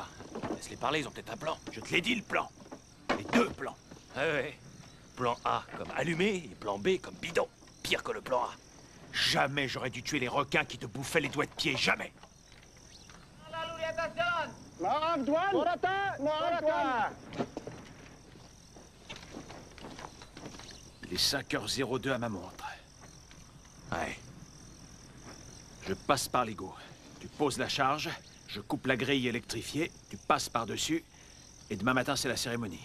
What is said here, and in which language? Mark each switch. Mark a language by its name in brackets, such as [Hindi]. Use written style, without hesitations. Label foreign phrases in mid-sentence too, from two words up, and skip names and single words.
[French] Laisse-les parler, ils ont peut-être un plan. Je te l'ai dit, le plan. Les deux plans. Ouais. Plan A comme allumé et plan B comme bidon. Pire que le plan A. Jamais j'aurais dû tuer les requins qui te bouffaient les doigts de pied, jamais. [Malay] Maaf, Tuan. Morata, maaf, Tuan. [French] Il est 5h02 à ma montre. Ouais. Je passe par l'égout. Tu poses la charge, je coupe la grille électrifiée, tu passes par-dessus, et demain matin, c'est la cérémonie.